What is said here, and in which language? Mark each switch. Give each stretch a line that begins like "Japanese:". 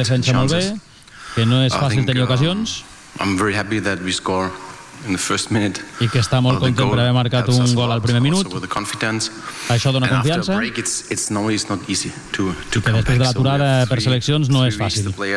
Catalan: defensa molt bé, que no és fàcil tenir ocasions.
English: I'm very happy that we score in the first minute.
Catalan: I que està molt content per haver marcat un gol al primer minut. Això dona confiança. I que després de l'aturada per seleccions no és fàcil.